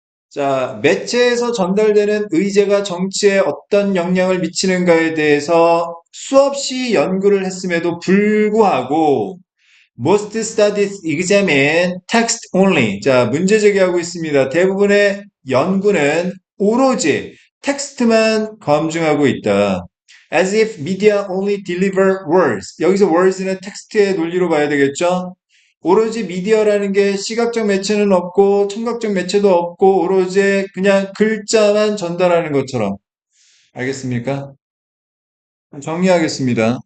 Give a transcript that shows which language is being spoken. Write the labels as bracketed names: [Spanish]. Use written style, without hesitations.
[Korean] 자, 매체에서 전달되는 의제가 정치에 어떤 영향을 미치는가에 대해서 수없이 연구를 했음에도 불구하고 [English] most studies examine text only. [Korean] 자, 문제 제기하고 있습니다. 대부분의 연구는 오로지 텍스트만 검증하고 있다. [English] As if media only deliver words. [Korean] 여기서 words는 텍스트의 논리로 봐야 되겠죠? 오로지 미디어라는 게 시각적 매체는 없고 청각적 매체도 없고 오로지 그냥 글자만 전달하는 것처럼. 알겠습니까? 정리하겠습니다.